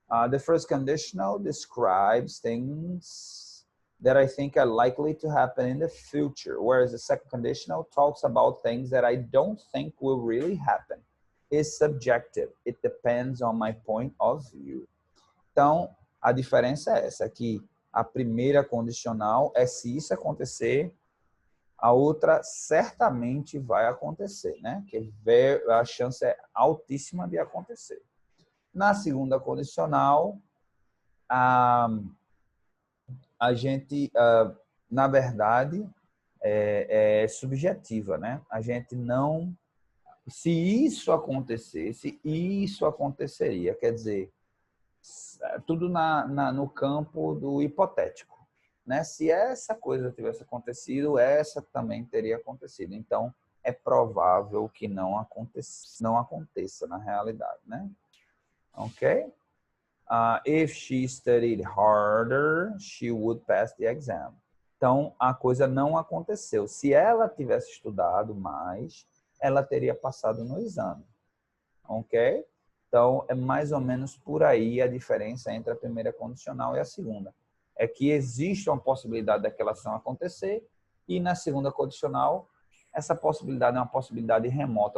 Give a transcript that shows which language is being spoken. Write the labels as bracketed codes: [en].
[en] The first conditional describes things that I think are likely to happen in the future, whereas the second conditional talks about things that I don't think will really happen. It's subjective. It depends on my point of view. [pt] Então, a diferença é essa, que a primeira condicional é se isso acontecer, a outra certamente vai acontecer, né? Que a chance é altíssima de acontecer. Na segunda condicional, a gente, na verdade, é subjetiva, né? A gente não... Se isso acontecesse, isso aconteceria. Quer dizer, tudo no campo do hipotético, né? Se essa coisa tivesse acontecido, essa também teria acontecido. Então, é provável que não aconteça na realidade, né? Ok? [en] If she studied harder, she would pass the exam. [pt] Então, a coisa não aconteceu. Se ela tivesse estudado mais, ela teria passado no exame. Ok? Então, é mais ou menos por aí a diferença entre a primeira condicional e a segunda. É que existe uma possibilidade daquela ação acontecer e na segunda condicional, essa possibilidade é uma possibilidade remota.